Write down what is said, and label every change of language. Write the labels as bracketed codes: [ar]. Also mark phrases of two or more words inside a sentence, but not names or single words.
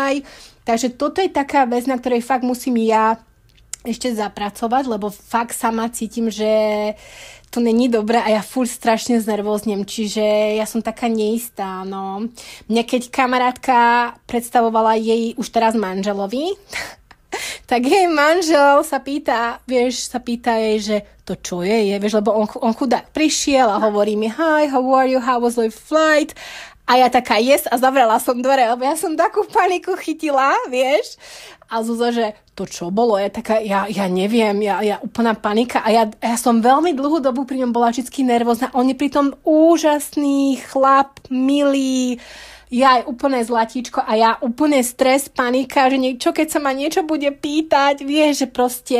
[sk] Takže toto je taká vec, na ktorej fakt musím ja ešte zapracovať, lebo fakt sama cítim, že to není dobré a ja furt strašne znervóznem, čiže ja som taká neistá, no. Mňa keď kamarátka predstavovala jej už teraz manželovi, tak jej manžel sa pýta jej, že to čo je, vieš, lebo on chudák prišiel a hovorí mi, [en] hi, how are you, how was your flight? [sk] A ja taká yes a zavrela som dvere, lebo ja som takú paniku chytila, vieš. A Zuzá, že to čo bolo? Ja taká, ja neviem, ja úplná panika. A ja som veľmi dlhú dobu pri ňom bola vždy nervózna. On je pritom úžasný chlap, milý, ja aj úplne zlatíčko a ja úplne stres, panika, že keď sa ma niečo bude pýtať, vieš, že proste...